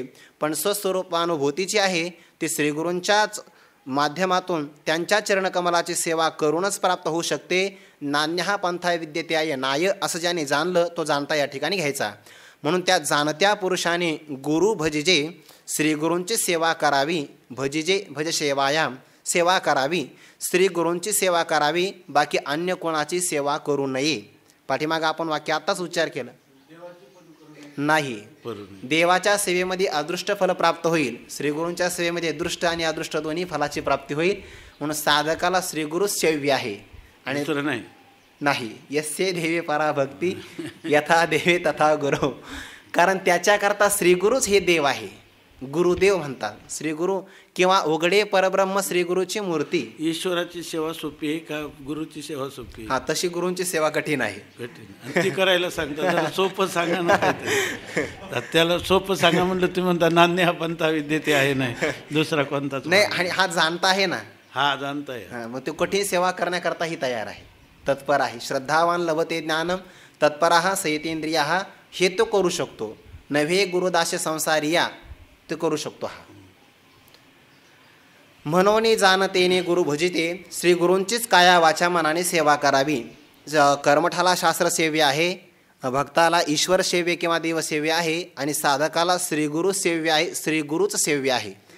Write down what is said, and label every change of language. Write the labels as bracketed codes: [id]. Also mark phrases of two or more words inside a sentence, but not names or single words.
[mr] पण स्वस्वरूपानुभूतीची आहे ती श्रीगुरूंच्याच माध्यमातून त्यांच्या चरणकमलाची सेवा करूनच प्राप्त होऊ शकते. [sa] नान्यहा पंथा विद्येत्याय नाय [mr] असं ज्याने जाणलं तो जाणता या ठिकाणी घ्यायचा. म्हणून त्या जाणत्या पुरुषाने गुरु भजिजे श्रीगुरूंची सेवा करावी. भजिजे [sa] भज सेवायाम [mr] सेवा करावी, श्रीगुरूंची सेवा करावी, बाकी अन्य कोणाची सेवा करू नये. पाठीमागं आपण वाक्य आत्ताच उच्चार केलं नाही. देवाच्या सेवेमध्ये अदृष्ट फल प्राप्त होईल, श्रीगुरूंच्या सेवेमध्ये दृष्ट आणि अदृष्ट दोन्ही फलाची प्राप्ती होईल. म्हणून साधकाला श्रीगुरूच सेव्य आहे आणि नाही. [sa] यस्य देवे पराभक्ती यथा देवे तथा गुरु. [mr] कारण त्याच्याकरता श्रीगुरूच हे देव आहे. गुरुदेव म्हणतात श्रीगुरु किंवा उघडे परब्रह्म श्रीगुरूची मूर्ती. ईश्वराची सेवा सोपी आहे का गुरुची सेवा सोपी? हा, तशी गुरूंची सेवा कठीण आहे. कठीण ती करायला सांगतात. सोपं सांगा ना. त्याला सोपं सांगा म्हणलं तुम्ही म्हणता [sa] नान्य हा पंथा विद्येते [mr] आहे, नाही दुसरा कोणताच नाही. आणि हा जाणता आहे ना, हा जाणता आहे. मग तो कठीण सेवा करण्याकरताही तयार आहे, तत्पर आहे. [sa] श्रद्धावान लभते ज्ञानम तत्पराः संयतेंद्रियाः. [mr] हे तो करू शकतो. नव्हे गुरुदास संसारिया ते करू शकतो. हा म्हणून जाणतेने गुरु भजिते श्रीगुरूंचीच काया वाचा मनाने सेवा करावी. कर्मठाला शास्त्र सेव्य आहे, भक्ताला ईश्वर सेव्य किंवा देव सेव्य आहे आणि साधकाला श्रीगुरु सेव्य आहे, श्रीगुरूच सेव्य आहे.